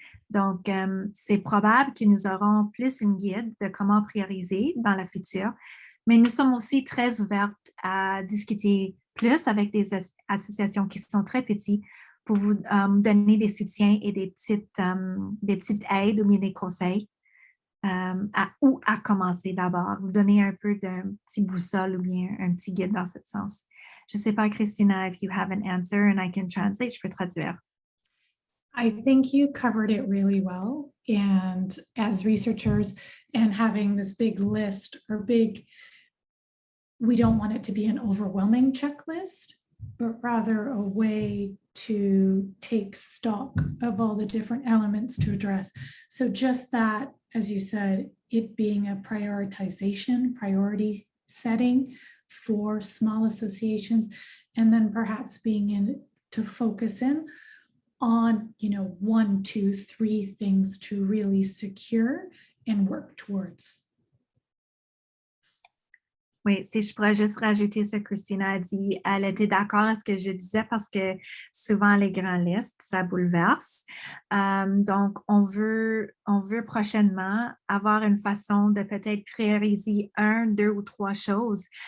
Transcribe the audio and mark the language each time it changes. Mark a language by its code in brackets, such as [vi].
[fr] Donc, c'est probable que nous aurons plus une guide de comment prioriser dans le futur, mais nous sommes aussi très ouvertes à discuter plus avec des associations qui sont très petites pour vous donner des soutiens et des petites aides ou bien des conseils où à commencer d'abord, vous donner un peu d'un petit boussole ou bien un petit guide dans ce sens. Je ne sais pas, [en] Christina, if you have an answer and I can translate, [fr] je peux traduire. [en] I think you covered it really well. And as researchers and having this big list or we don't want it to be an overwhelming checklist, but rather a way to take stock of all the different elements to address. So just that, as you said, it being a priority setting for small associations, and then perhaps being in to focus in on, 1, 2, 3 things to really secure and work towards. [fr] Oui, si je pourrais juste rajouter ce que Christina a dit, elle était d'accord à ce que je disais parce que souvent les grands listes, ça bouleverse. Donc, on veut prochainement avoir une façon de peut-être prioriser 1, 2 ou 3 choses.